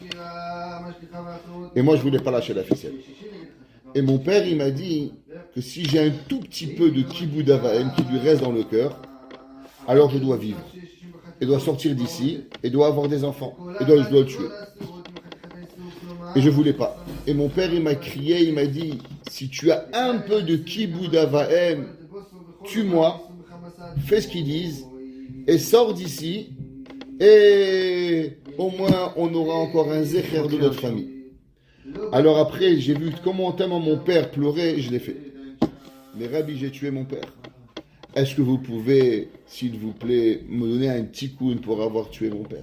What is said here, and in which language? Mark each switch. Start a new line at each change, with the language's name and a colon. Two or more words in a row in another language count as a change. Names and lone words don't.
French: Et moi, je voulais pas lâcher la ficelle. Et mon père, il m'a dit que si j'ai un tout petit peu de
Hebrew: כיבוד אב ואם
French: qui lui reste dans le cœur, alors je dois vivre. Et dois sortir d'ici, et dois avoir des enfants. Et je dois le tuer. Et je voulais pas. Et mon père, il m'a crié, il m'a dit, si tu as un peu de
Hebrew: כיבוד אב ואם,
French: tue-moi, fais ce qu'ils disent, et sors d'ici, et au moins on aura encore un zécher de notre famille. Alors après, j'ai vu comment tellement mon père pleurait, et je l'ai fait. Mais Rabbi, j'ai tué mon père. Est-ce que vous pouvez, s'il vous plaît, me donner un tikkun pour avoir tué mon père?